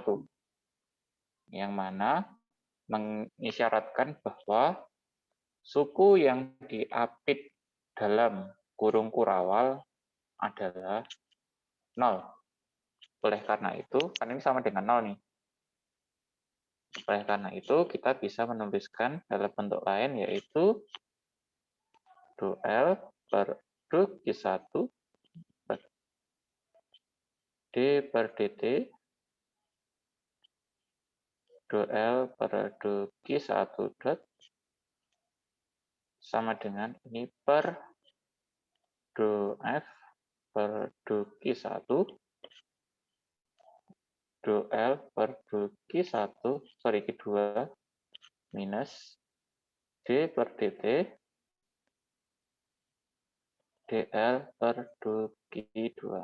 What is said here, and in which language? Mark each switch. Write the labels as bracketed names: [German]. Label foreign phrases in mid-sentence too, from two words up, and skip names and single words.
[Indonesian] Yang mana mengisyaratkan bahwa suku yang diapit dalam kurung kurawal adalah 0. Oleh karena itu, kan ini sama dengan 0 nih. Oleh karena itu, kita bisa menuliskan dalam bentuk lain, yaitu do L per do Q1 per D per dt, do L per do Q1 dot sama dengan ini per do F per do Q1, do L per do Q1, sorry Q2, minus D per dt, dl per do Q2.